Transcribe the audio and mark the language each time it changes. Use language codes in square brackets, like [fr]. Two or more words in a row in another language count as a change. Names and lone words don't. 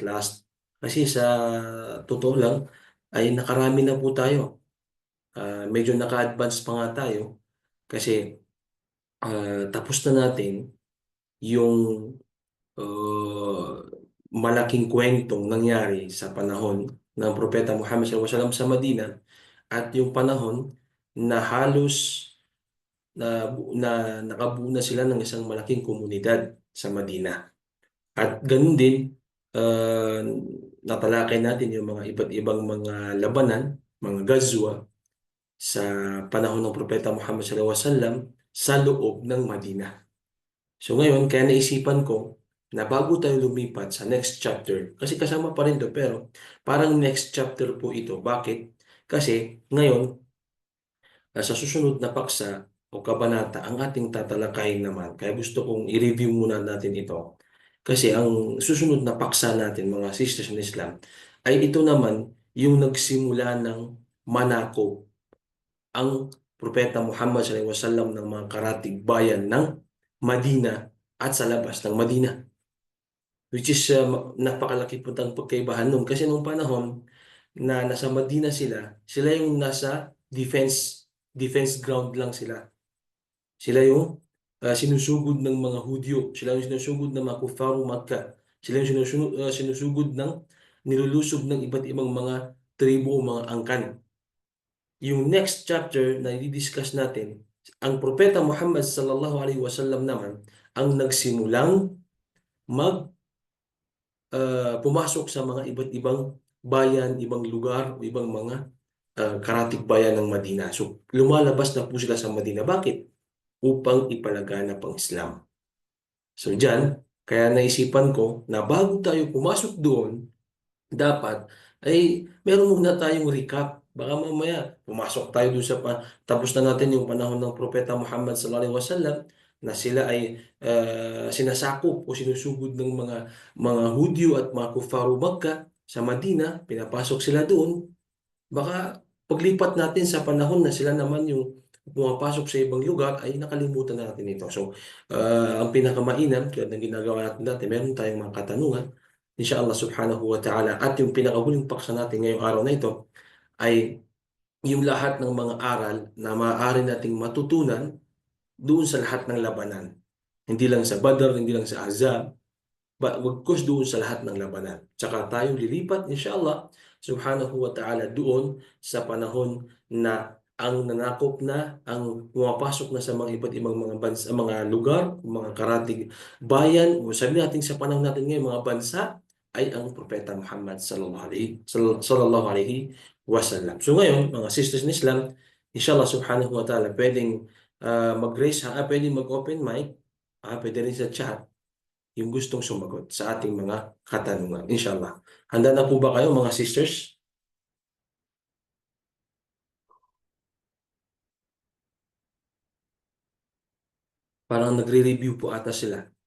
[tl] Kasi sa totoo lang ay nakarami na po tayo. Medyo naka-advance pa nga tayo kasi tapos na natin yung uh, malaking kwentong nangyari sa panahon ng Propeta Muhammad [ar] صلى الله عليه وسلم [tl] sa Madina at yung panahon na halos nakabuo na sila ng isang malaking komunidad sa Madina. At ganun din, uh, natalakay natin yung mga iba't ibang mga labanan, mga gazwa sa panahon ng Propeta Muhammad [ar] صلى الله عليه وسلم [tl] sa loob ng Madina. So ngayon, kaya naisipan ko na bago tayo lumipat sa [en] next chapter, [tl] kasi kasama pa rin to, pero parang [en] next chapter [tl] po ito. Bakit? Kasi ngayon, sa susunod na paksa o kabanata, ang ating tatalakayin naman. Kaya gusto kong i-review muna natin ito. Kasi ang susunod na paksa natin, mga [en] sisters in Islam, [tl] ay ito naman yung nagsimula ng manako ang Propeta Muhammad [ar] صلى الله عليه وسلم [tl] ng mga karatig bayan ng Madina at sa labas ng Madina. [en] Which is [tl] napakalaki po ang pagkaibahan nun. Kasi nung panahon na nasa Madina sila yung nasa [en] defense ground [tl] lang sila. Sila yung sinusugod ng mga Hudyo. Sila yung sinusugod ng mga [ar] كفار مكة. [tl] Sila yung sinusugod ng nilulusob ng iba't ibang mga tribo o mga angkan. Yung [en] next chapter [tl] na i-discuss natin, ang Propeta Muhammad [ar] صلى الله عليه وسلم [tl] naman ang nagsimulang pumasok sa mga iba't ibang bayan, ibang lugar, o ibang mga karatig bayan ng Madina. So, lumalabas na po sila sa Madina. Bakit? Upang ipalaganap ang Islam. So, dyan, kaya naisipan ko na bago tayo pumasok doon, dapat ay meron muna tayong recap. Baka mamaya pumasok tayo doon tapos na natin yung panahon ng Propeta Muhammad [ar] صلى الله عليه وسلم [tl] na sila ay sinasakop o sinusugod ng mga Hudyo at mga [ar] كفار مكة [tl] sa Madina, pinapasok sila doon. Baka paglipat natin sa panahon na sila naman yung pumapasok sa ibang lugar ay nakalimutan na natin ito. So, ang pinakamainam, tulad ng ginagawa natin dati, meron tayong mga katanungan, [ar] إن شاء الله سبحانه وتعالى. [tl] At yung pinakahuling paksa natin ngayong araw na ito ay yung lahat ng mga aral na maaari nating matutunan doon sa lahat ng labanan. Hindi lang sa Badr, hindi lang sa Ahzab, wagkus doon sa lahat ng labanan. Tsaka tayo lilipat, [ar] إن شاء الله، سبحانه وتعالى, [tl] doon sa panahon na ang nanakop na, ang pumapasok na sa mga iba't ibang mga bansa, mga lugar, mga karatig bayan, o sabi natin sa panahon natin ngayon, mga bansa, ay ang Propeta Muhammad [ar] صلى الله عليه وسلم. [tl] So ngayon, mga [en] sisters in Islam, [ar] إن شاء الله سبحانه وتعالى, [tl] pwedeng mag-raise, pwedeng mag- [en] open mic, [tl] pwede rin sa chat, yung gustong sumagot sa ating mga katanungan. Inshallah. Handa na po ba kayo, mga sisters? Parang nagre-review po ata sila.